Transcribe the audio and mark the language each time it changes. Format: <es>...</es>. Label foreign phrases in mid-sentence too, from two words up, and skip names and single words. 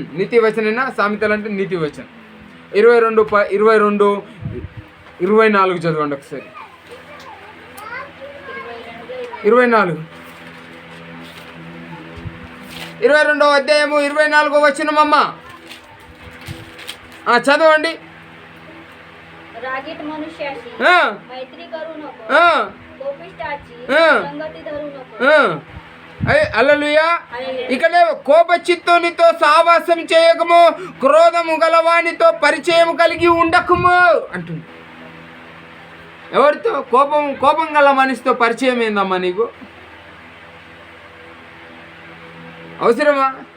<te>నీతి వచనేనా సామెతలు అంటే? నీతి వచన్ 22:24 చదవండి ఒకసారి. 22వ అధ్యాయము 24వ వచనం అమ్మ చదవండి.</te> <mr>रागीट मनुष्याशी मैत्री करू नको, कोपिष्ठाची संगती धरू नको.</mr> <te>హల్లెలూయా. ఇక్కడ కోప చిత్తునితో సావాసం చేయకము, క్రోధము గలవానితో పరిచయం కలిగి ఉండకము అంటుంది. ఎవరితో? కోపం గల మనిషితో పరిచయం ఏందమ్మా నీకు? అవసరమా?</te>